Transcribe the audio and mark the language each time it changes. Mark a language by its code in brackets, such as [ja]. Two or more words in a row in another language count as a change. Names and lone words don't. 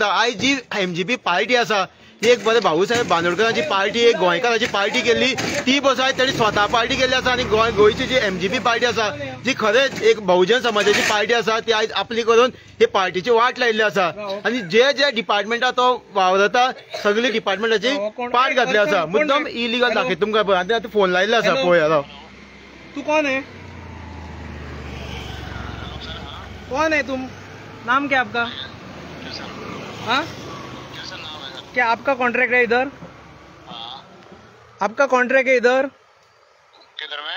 [kok] आयज जी MGP पार्टी आसा, एक बरें भाऊसाहेब बांदोडकरांची पार्टी, एक गोंयकारांची पार्टी केल्ली, ती बस आयज ताणी स्वता पार्टी केल्ली आसा। आनी गोंयची जी MGP पार्टी आसा, जी खरेंच एक बहुजन समाजाची पार्टी आसा, ती आयज आपली करून हे पार्टीची वाट लायिल्ली आसा। आनी जे डिपार्टमेंटा तो वावरता सगळी डिपार्टमेंटाची पार्ट घातली आसा, मुद्दम इलिगल दाखयता तुमकां पळय। आनी आतां फोन लायिल्लो आसा पळय। [hi] तू कौन है? कौन है तुम? नाम क्या आपका? हाँ, क्या आपका कॉन्ट्रैक्ट है इधर? आपका कॉन्ट्रैक्ट है इधर? किधर में?